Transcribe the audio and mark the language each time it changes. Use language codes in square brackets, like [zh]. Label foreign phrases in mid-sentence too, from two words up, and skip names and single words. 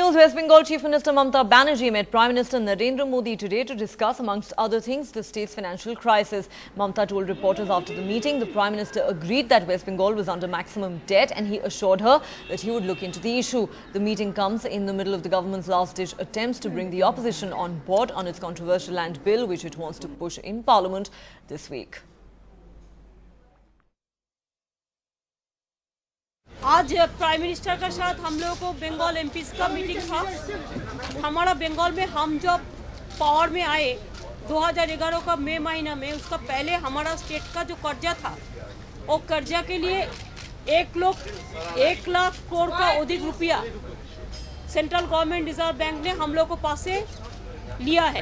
[en] Bengal's West Bengal Chief Minister Mamata Banerjee met Prime Minister Narendra Modi today to discuss, amongst other things, the state's financial crisis. Mamata told reporters after the meeting the Prime Minister agreed that West Bengal was under maximum debt and he assured her that he would look into the issue. The meeting comes in the middle of the government's last-ditch attempts to bring the opposition on board on its controversial land bill, which it wants to push in Parliament this week. [hi] आज [en] Prime Minister [hi] के साथ हम लोगों को बंगाल एमपीज का मीटिंग था। हमारा बंगाल में हम जब पावर में आए 2011 का मई महीना में, उसका पहले हमारा स्टेट का जो कर्जा था वो कर्जा के लिए 1 लाख करोड़ का अधिक रुपया [en] Central Government Reserve Bank [hi] ने हम लोग को पास से लिया है।